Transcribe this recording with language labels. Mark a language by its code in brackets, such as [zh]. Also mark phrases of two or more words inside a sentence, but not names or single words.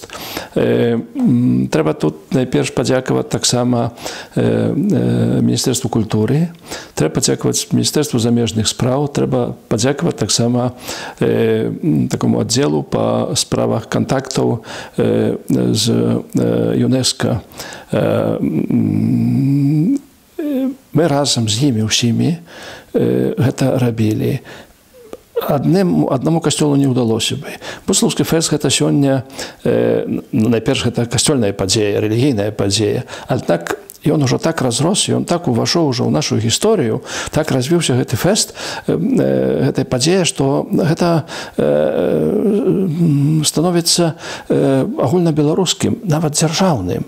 [be] Треба тут [pl] najpierw podziękować tak samo Ministerstwu Kultury, trzeba podziękować Ministerstwu Zamieżnych Spraw, trzeba podziękować tak samo takiemu oddziału po sprawach kontaktów z UNESCO. My razem z nimi всіми to robili. [be] Одному касцёлу не ўдалося бы. Буцлаўскі фэст гэта сёння, найперш гэта касцёльная падзея, рэлігійная падзея, аднак ён ужо так разрос, ён так увайшоў ужо ў нашу гісторыю, так развіўся гэты фэст, гэтая падзея, што гэта становіцца агульнабеларускім, нават дзяржаўным.